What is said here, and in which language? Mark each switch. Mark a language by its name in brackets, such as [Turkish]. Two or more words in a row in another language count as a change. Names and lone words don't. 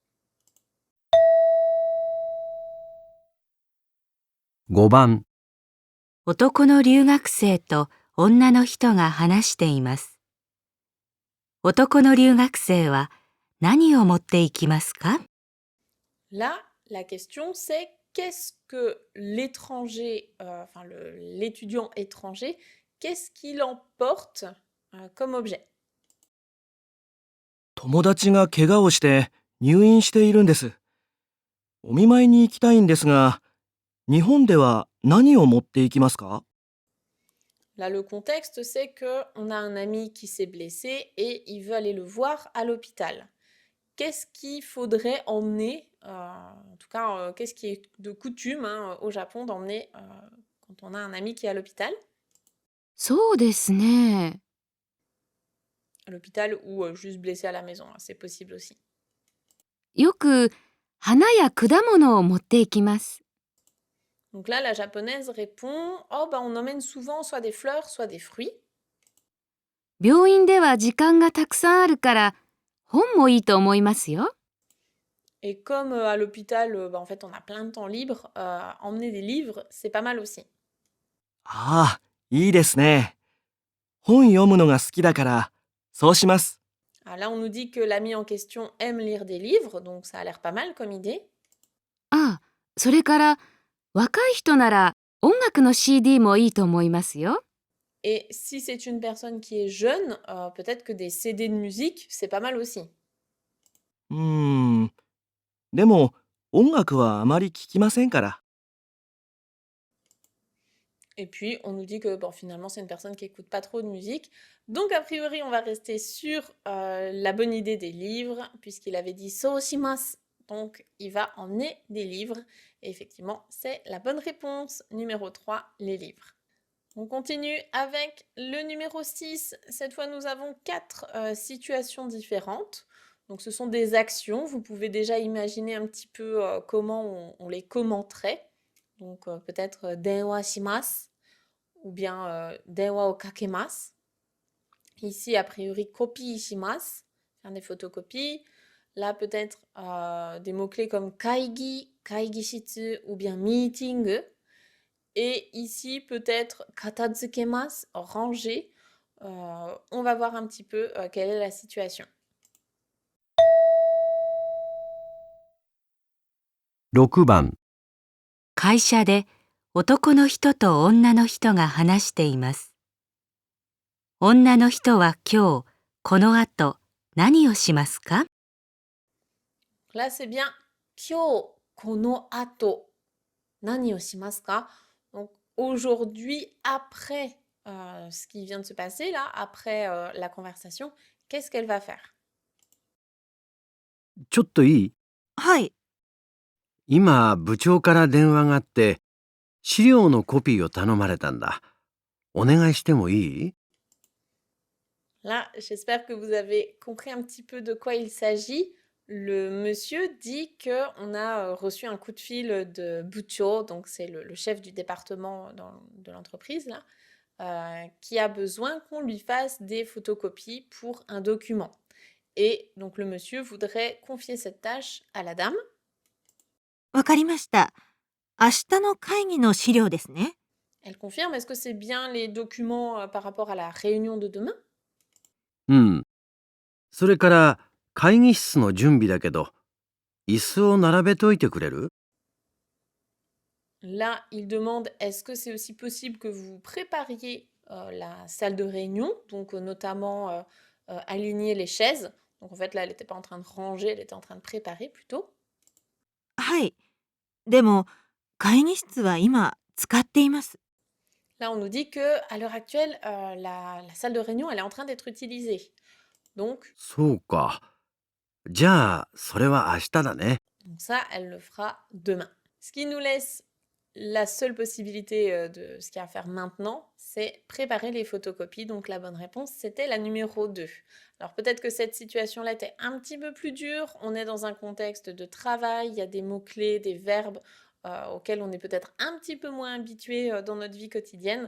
[Japanese] 5 番、男の留学生と女の人が話しています。男の留学生は何を持っていきますか？ [French] Là, la question c'est qu'est-ce que l'étranger, enfin l'étudiant étranger, qu'est-ce qu'il emporte comme objet? [Japanese] 友達が怪我をして入院しているんです。お見舞いに行きたいんですが、日本では何を持っていきますか？ [French] Là, le contexte c'est que on a un ami qui s'est blessé et il veut aller le voir à l'hôpital. Qu'est-ce qu'il faudrait emmener, en tout cas, qu'est-ce qui est de coutume hein, au Japon d'emmener quand on a un ami qui est à l'hôpital? [Japanese] そうですね。 [French] À l'hôpital ou juste blessé à la maison, hein, c'est possible aussi. [Japanese] よく花や果物を持っていきます。 [French] Donc là, la japonaise répond oh, bah, on emmène souvent soit des fleurs, soit des fruits. [Japanese] 病院では時間がたくさんあるから本もいいと思いますよ。 [French] Et comme à l'hôpital, bah, en fait, on a plein de temps libre, emmener des livres, c'est pas mal aussi. [Japanese] ああ、いいですね。本読むのが好きだからそうします。 [French] Ah, là, on nous dit que l'ami en question aime lire des livres, donc ça a l'air pas mal comme idée. [Japanese] ああ、それから若い人なら音楽の CD もいいと思いますよ。 [French] Et si c'est une personne qui est jeune, peut-être que des CD de musique, c'est pas mal aussi. [Japanese] でも音楽はあまり聞きませんから。 [French] Et puis, on nous dit que bon, finalement, c'est une personne qui écoute pas trop de musique. Donc, a priori, on va rester sur la bonne idée des livres, puisqu'il avait dit Soushimasu. Donc, il va emmener des livres. Et effectivement, c'est la bonne réponse. Numéro 3, les livres. On continue avec le numéro 6. Cette fois, nous avons 4 situations différentes. Donc, ce sont des actions. Vous pouvez déjà imaginer un petit peu comment on les commenterait. Donc, peut-être [Japanese] 電話します [French] ou bien [Japanese] 電話をかけます. [French] Ici, a priori, [Japanese] コピーします, [French] faire des photocopies. Là, peut-être des mots-clés comme [Japanese] 会議、会議室 [French] ou bien meeting. Et ici, peut-être katazukemasu, ranger. On va voir un petit peu quelle est la situation. [Japanese] 6 番、会社で男の人と女の人が話しています。女の人は今日この後何をしますか？ [French] Là, c'est bien [Japanese] 今日この後何をしますか? [French] Donc aujourd'hui, après ce qui vient de se passer là, après la conversation, qu'est-ce qu'elle va faire? [Japanese] ちょっといい？はい。今、部長から電話があって、資料のコピーを頼まれたんだ。お願いしてもいい？ [French] Là, j'espère que vous avez compris un petit peu de quoi il s'agit. Le monsieur dit qu'on a reçu un coup de fil de Bucho, donc c'est le chef du département de l'entreprise, là, qui a besoin qu'on lui fasse des photocopies pour un document. Et donc le monsieur voudrait confier cette tâche à la dame. [Japanese] わかりました。明日の会議の資料ですね。 [French] Elle confirme, est-ce que c'est bien les documents par rapport à la réunion de demain? [Japanese] うん。それから会議室の準備だけど、椅子を並べといてくれる？ [French] Là, il demande, est-ce que c'est aussi possible que vous prépariez la salle de réunion, donc notamment aligner les chaises. Donc en fait, là, elle n'était pas en train de ranger, elle était en train de préparer plutôt. [Japanese] はい。でも、会議室は今使っています。 [French] Là, on nous dit que à l'heure actuelle, la salle de réunion, elle est en train d'être utilisée. Donc, [Japanese] そうか。じゃあ、それは明日だね。 [French] donc ça, elle le fera demain. Ce qui nous laisse la seule possibilité de ce qu'il y a à faire maintenant, c'est préparer les photocopies. Donc la bonne réponse, c'était la numéro 2. Alors peut-être que cette situation-là était un petit peu plus dure. On est dans un contexte de travail, il y a des mots-clés, des verbes auxquels on est peut-être un petit peu moins habitué dans notre vie quotidienne.